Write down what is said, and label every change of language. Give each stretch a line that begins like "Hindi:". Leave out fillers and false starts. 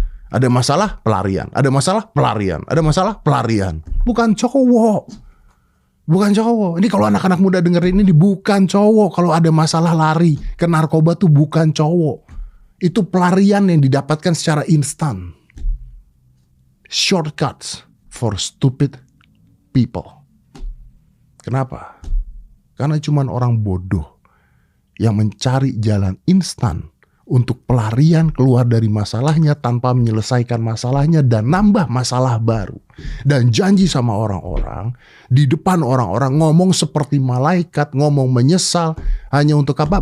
Indonesian: Ada masalah, pelarian. Ada masalah, pelarian. Ada masalah, pelarian. Bukan cowok. Bukan cowok. Ini kalau anak-anak muda dengerin ini, bukan cowok. Kalau ada masalah lari ke narkoba tuh bukan cowok. Itu pelarian yang didapatkan secara instan.
English: Shortcuts for stupid people.
Indonesian: Kenapa? Karena cuma orang bodoh yang mencari jalan instan untuk pelarian keluar dari masalahnya tanpa menyelesaikan masalahnya dan nambah masalah baru. Dan janji sama orang-orang, di depan orang-orang ngomong seperti malaikat, ngomong menyesal, hanya untuk apa?